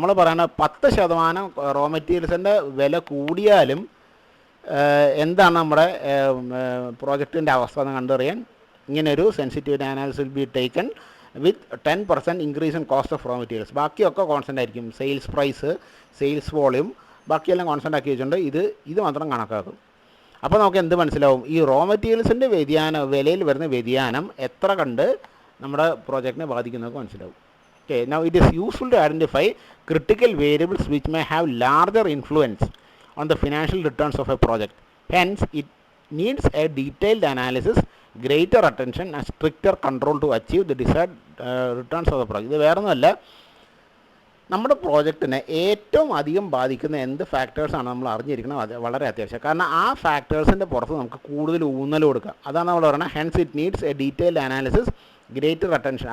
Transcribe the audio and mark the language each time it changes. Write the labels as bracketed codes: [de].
[ml] നമ്മൾ പറയുന്നത് 10% റോ മെറ്റീരിയൽസിൻ്റെ വില കൂടിയാലും എന്താണ് നമ്മുടെ പ്രോജക്റ്റിൻ്റെ അവസ്ഥ എന്ന് കണ്ടറിയാൻ ഇങ്ങനൊരു sensitivity analysis [en] Will be taken with 10% increase in cost of raw materials. [ml] ബാക്കിയൊക്കെ കോൺസ്റ്റൻ്റ് ആയിരിക്കും, സെയിൽസ് പ്രൈസ്, സെയിൽസ് വോളിയം ബാക്കിയെല്ലാം കോൺസ്റ്റൻ്റ് ആക്കി വെച്ചിട്ടുണ്ട്, ഇത് മാത്രം കണക്കാക്കും. അപ്പോൾ നമുക്ക് എന്ത് മനസ്സിലാവും, ഈ റോ മെറ്റീരിയൽസിൻ്റെ വിലയിൽ വരുന്ന വ്യതിയാനം എത്ര കണ്ട് നമ്മുടെ പ്രോജക്റ്റിനെ ബാധിക്കുന്നതൊക്കെ മനസ്സിലാവും. [en] Okay, now it is useful to identify critical variables which may have larger influence on the financial returns of a project. Hence, it needs a detailed analysis, greater attention and stricter control to achieve the desired returns of the project. [ml] ഇത് വേറെ ഒന്നുമല്ല, നമ്മുടെ പ്രോജക്റ്റിനെ ഏറ്റവും അധികം ബാധിക്കുന്ന എന്ത് ഫാക്ടേഴ്സാണ് നമ്മൾ അറിഞ്ഞിരിക്കുന്നത്, അത് വളരെ അത്യാവശ്യം. കാരണം ആ ഫാക്ടേഴ്സിൻ്റെ പുറത്ത് നമുക്ക് കൂടുതൽ ഊന്നൽ കൊടുക്കുക. അതാണ് നമ്മൾ പറയുന്നത്, [en] Hence it needs a detailed analysis, greater attention.